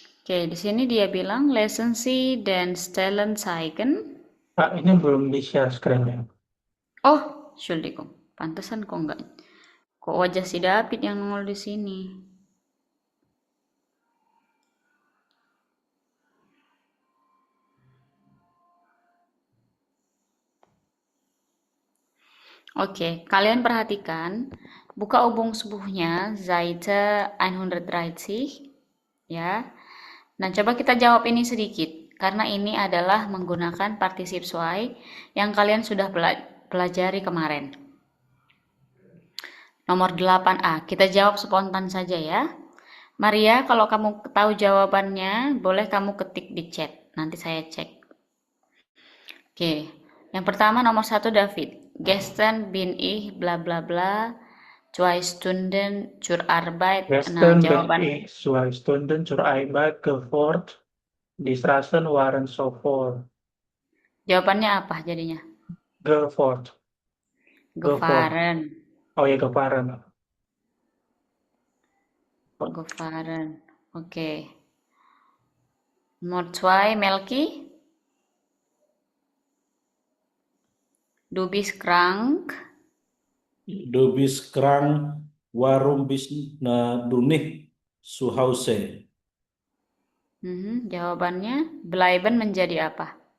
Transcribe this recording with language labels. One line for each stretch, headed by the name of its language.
Indonesian: Oke, di sini dia bilang
German: Lesen Sie den Stellen zeigen.
Indonesian: Kak, ini belum di-share screen ya? Oh, Entschuldigung. Pantesan kok enggak. Kok wajah si David yang nongol di sini? Oke, kalian perhatikan. Buka Übungsbuchnya,
German: Seite 130.
Indonesian: Ya. Nah, coba kita jawab ini sedikit. Karena ini adalah menggunakan partisip zwei yang kalian sudah pelajari kemarin. Nomor 8A, kita jawab spontan saja ya. Maria, kalau kamu tahu jawabannya, boleh kamu ketik di chat. Nanti saya cek. Oke, yang pertama nomor 1 David.
German: Gestern bin ich bla bla bla 2 Stunden zur Arbeit.
Indonesian: Nah,
German: Gestern bin
Indonesian: jawaban
German: ich 2 Stunden zur Arbeit gefahren. Die Straßen waren so voll.
Indonesian: jawabannya apa jadinya?
German: Gefahren. Gefahren. Gefahren.
Indonesian: Oh ya, gefahren. Gefahren. Oke. Nomor 2 Melki.
German: Du bist krank. Du bist krank, warum bist du nicht zu Hause?
Indonesian: Jawabannya bleiben menjadi apa?